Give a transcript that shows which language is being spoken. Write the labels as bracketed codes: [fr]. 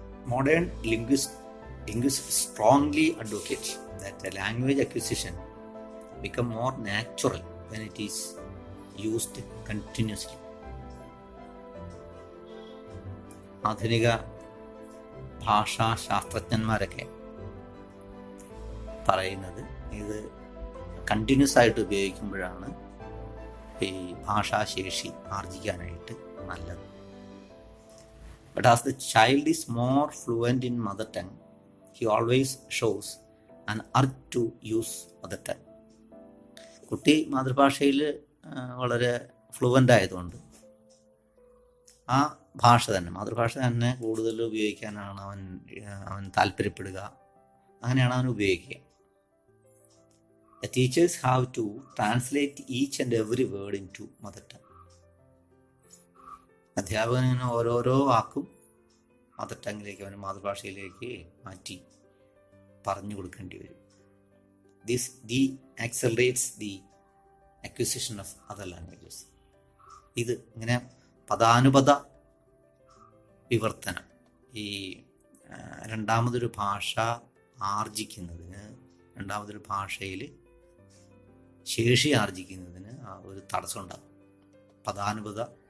[en] Modern linguists strongly advocate that the language acquisition become more natural when it is used continuously. [ml] ആധുനിക ഭാഷാശാസ്ത്രജ്ഞന്മാരൊക്കെ പറയുന്നത് ഇത് continuous ആയിട്ട് ഉപയോഗിക്കുമ്പോഴാണ് ഈ ഭാഷാശേഷി ആർജിക്കാനായിട്ട് നല്ലത്. [en] But as the child is more fluent in mother tongue, he always shows an urge to use mother tongue. [ml] കുട്ടി മാതൃഭാഷയിൽ വളരെ fluent ആയതുകൊണ്ട് ആ ഭാഷ തന്നെ, മാതൃഭാഷ തന്നെ കൂടുതൽ ഉപയോഗിക്കാനാണ് അവൻ താല്പര്യപ്പെടുക. അങ്ങനെയാണ് അവൻ ഉപയോഗിക്കുക. [en] The teachers have to translate each and every word into mother tongue. [ml] അധ്യാപകന് ഓരോരോ വാക്കും മദർ ടങ്ങിലേക്ക്, അവന് മാതൃഭാഷയിലേക്ക് മാറ്റി പറഞ്ഞു കൊടുക്കേണ്ടി വരും. [en] This accelerates the acquisition of other languages. [ml] ഇത് ഇങ്ങനെ പദാനുപത വിവർത്തനം, ഈ രണ്ടാമതൊരു ഭാഷ ആർജിക്കുന്നതിന്, രണ്ടാമതൊരു ഭാഷയിൽ ശേഷി ആർജിക്കുന്നതിന് ഒരു തടസ്സം ഉണ്ടാകും. പദാനുപത